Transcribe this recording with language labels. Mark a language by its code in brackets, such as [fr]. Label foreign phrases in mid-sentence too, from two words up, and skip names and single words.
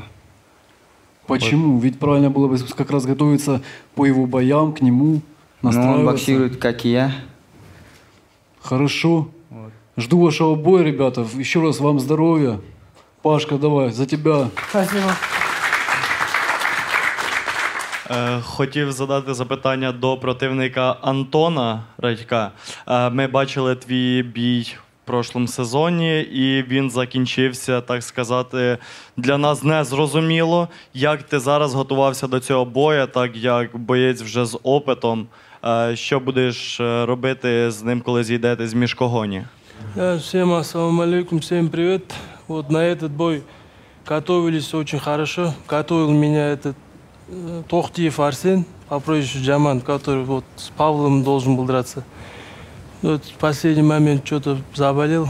[ru] Почему? Вот. Ведь правильно было бы как раз готовиться по его боям, к нему, настраиваться. Ну, он боксирует, как и я. Хорошо. Вот. Жду вашего боя, ребята. Еще раз вам здоровья. Пашка, давай, за тебя. Спасибо. [uk] Хотів задати запитання до противника Антона Радька. Ми бачили твій бій в прошлому сезоні, і він закінчився, так сказати, для нас незрозуміло. Як ти зараз готувався до цього бою, так як боєць вже з опитом? Що будешь робити з ним, коли зійдете з мішкогоні? [ru] Всем [ar] السلام عليكم, [ru] всем привет. Вот на этот бой готовились очень хорошо. Готовил меня этот Тохтиев Арсен, по прозвищу Джаман, который вот с Павлом должен был драться. Вот в последний момент что-то заболел.